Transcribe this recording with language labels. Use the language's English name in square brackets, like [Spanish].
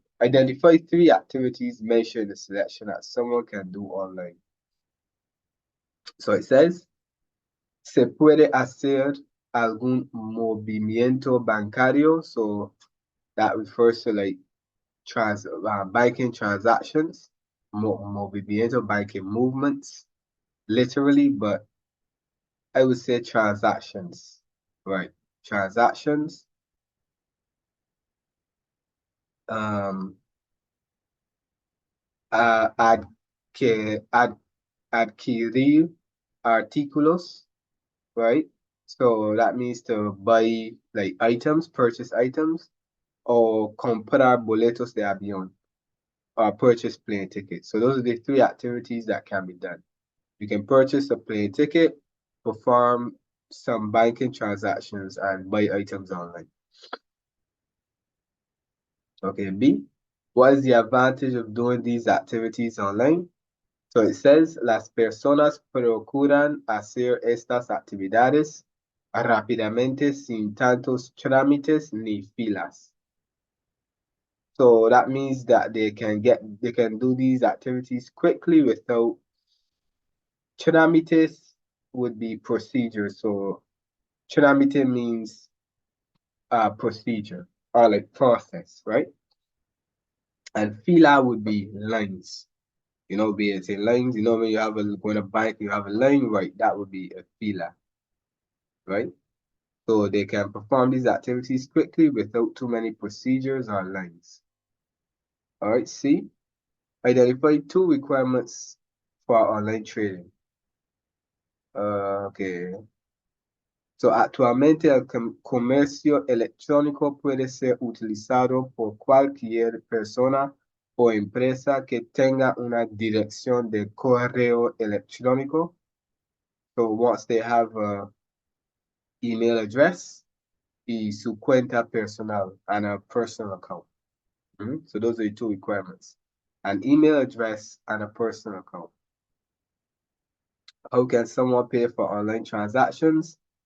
[English] Identify 3 activities mentioned in the selection that someone can do online. So it says, [Spanish] se puede hacer algún movimiento bancario. [English] So that refers to like banking transactions. movimiento, banking movements, literally, but I would say transactions, right? Transactions. [Spanish] Um, ad, que, ad, adquirir artículos, right? [English] So that means to buy like items, purchase items, or [Spanish] comprar boletos de avión, [English] or purchase plane tickets. So those are the three activities that can be done. You can purchase a plane ticket, perform some banking transactions, and buy items online. Okay, B, what is the advantage of doing these activities online? So it says, [Spanish] las personas procuran hacer estas actividades rápidamente sin tantos trámites ni filas. [English] So that means that they can do these activities quickly without trámites would be procedure. So trámite means procedure or like process, right? And fila would be lines. You know, be it in lines, you know, when you have going to bank, you have a line, right? That would be a fila, right? So they can perform these activities quickly without too many procedures or lines. All right, C, identify two requirements for online trading. Okay. [Spanish] So actualmente el comercio electrónico puede ser utilizado por cualquier persona o empresa que tenga una dirección de correo electrónico. [English] So once they have a email address [Spanish] y su cuenta personal [English] and a personal account. So those are the two requirements. An email address and a personal account. How can someone pay for online transactions?